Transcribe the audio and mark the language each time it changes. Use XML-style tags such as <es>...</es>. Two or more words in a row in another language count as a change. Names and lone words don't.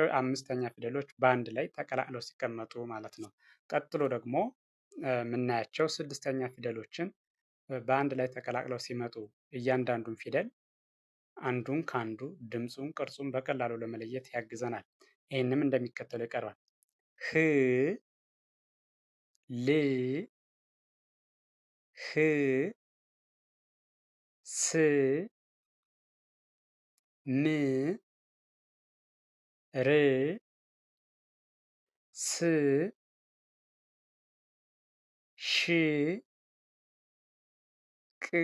<am>አምስተኛ ፊደሎች በአንድ ላይ ተቀላቅለው ሲቀመጡ ማለት ነው። ቀጥሎ ደግሞ የምናያቸው ስድስተኛ ፊደሎችን በአንድ ላይ ተቀላቅለው ሲመጡ እያንዳንዱን ፊደል አንዱን ከአንዱ ድምፁን፣ ቅርጹን በቀላሉ ለመለየት ያግዘናል። ይህንም እንደሚከተለው ይቀርባል። ህ፣ ል፣ ህ፣ ስ፣ ም፣ ር፣ ስ፣ ሽ፣ ቅ፣</am>